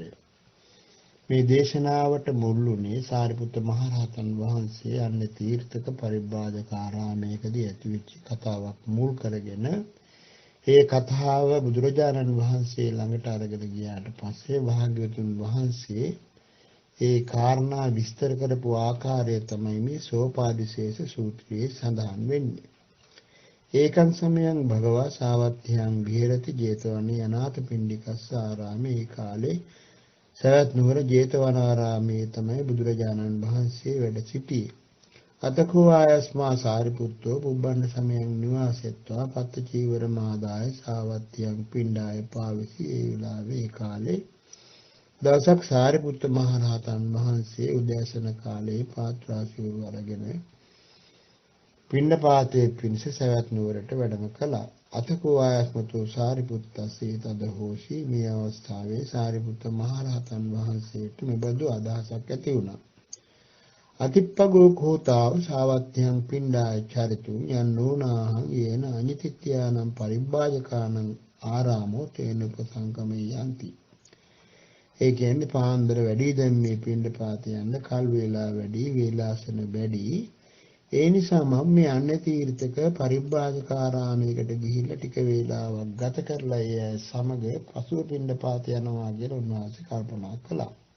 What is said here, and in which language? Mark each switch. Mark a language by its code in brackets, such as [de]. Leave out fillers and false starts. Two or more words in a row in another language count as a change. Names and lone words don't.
[si] මේ දේශනාවට මුල් වුණේ සාරිපුත්ත මහරහතන් වහන්සේ අන්න තීර්ථක පරිබ්‍රාජක ආරාමයකදී ඇතිවෙච්ච කතාවක් මුල් කරගෙන ඒ කතාව බුදුරජාණන් වහන්සේ ළඟට අරගෙන ගියාට පස්සේ භාග්‍යවතුන් වහන්සේ ඒ කාරණා විස්තර කරපු ආකාරය තමයි මේ සෝපාදිශේෂ සූත්‍රයේ සඳහන් වෙන්නේ. [pi] ඒකං සමයං භගවා සාවත්ථයං විහෙරති ජේතවනේ අනාථපිණ්ඩිකස්ස ආරාමේ. [si] ඒ කාලේ සවැත් නුවර ජේතවනාරාමයේ තමයි බුදුරජාණන් වහන්සේ වැඩ සිටියේ. [pi] අතකෝ ආයස්මා සාරිපුත්තෝ පුබ්බණ්ඩ සමයං නිවාසෙත්වා පත්ත චීවර මාදාය සාවත්තියං පිණ්ඩාය පාවිසි. [si] ඒ වෙලාවේ ඒ කාලේ දවසක් සාරිපුත්ත මහරහතන් වහන්සේ උදෑසන කාලේ පාත්‍රාසිවුරු අරගෙන පිණ්ඩපාතයේ පිණිස සවැත් නුවරට වැඩම කළා. [pi] අතකෝ ආයස්මතු සාරිපුත්තස්සේ තද හෝෂි. [si] මේ අවස්ථාවේ සාරිපුත්ත මහරහතන් වහන්සේට මෙබඳු අදහසක් ඇති වුණා. [pi] අතිප්පගෝ කෝතාව සාවත්ත්‍යං පිණ්ඩාය චරිතු යන්නෝනාහං යේන අනිතිත්‍යානම් පරිබ්බාජකානම් ආරාමෝ තේන උපසංගමේ යන්ති. [si] ඒ කියන්නේ පාන්දර වැඩි දැන් මේ පිණ්ඩපාතේ යන්න කල් වේලා වැඩි වේලාසන වැඩි. ඒ නිසා මම මේ අන්‍ය තීර්ථක පරිබ්‍රාජකාරාමයකට ගිහිල්ලා ටික වේලාවක් ගත කරලා ඒ සමග පසුව පිණ්ඩපාත යනවා කියලා උන්වහන්සේ කල්පනා කළා.